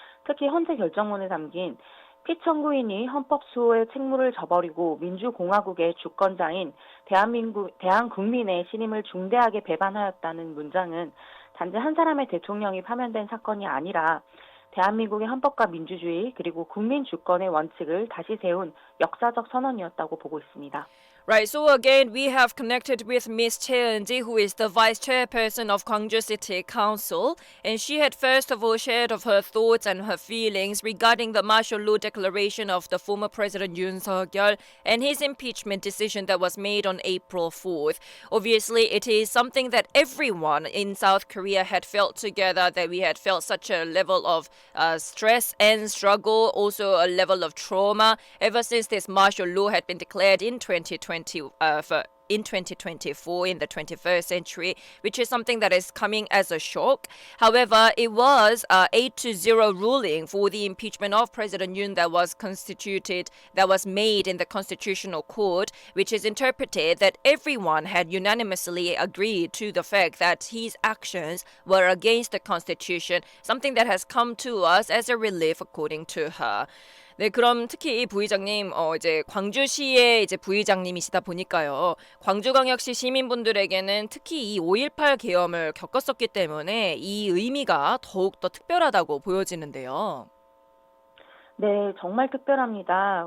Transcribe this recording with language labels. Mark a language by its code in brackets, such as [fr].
[ko] 특히 헌재 결정문에 담긴 피청구인이 헌법 수호의 책무를 저버리고 민주공화국의 주권자인 대한국민의 신임을 중대하게 배반하였다는 문장은 단지 한 사람의 대통령이 파면된 사건이 아니라 대한민국의 헌법과 민주주의 그리고 국민 주권의 원칙을 다시 세운 역사적 선언이었다고 보고 있습니다. [en] Right, so again, we have connected with Miss Choi Eun-ji, who is the vice chairperson of Gwangju City Council, and she had first of all shared of her thoughts and her feelings regarding the martial law declaration of the former President Yoon Suk-yeol and his impeachment decision that was made on April 4th. Obviously, it is something that everyone in South Korea had felt together, that we had felt such a level of stress and struggle, also a level of trauma ever since this martial law had been declared in 2020. In 2024, in the 21st century, which is something that is coming as a shock. However, it was 8-0 ruling for the impeachment of President Yoon that was made in the Constitutional Court, which is interpreted that everyone had unanimously agreed to the fact that his actions were against the Constitution, something that has come to us as a relief, according to her. [ko] 네, 그럼 특히 이 부의장님, 이제 광주시의 이제 부의장님이시다 보니까요. 광주광역시 시민분들에게는 특히 이 5.18 계엄을 겪었었기 때문에 이 의미가 더욱 더 특별하다고 보여지는데요. 네, 정말 특별합니다.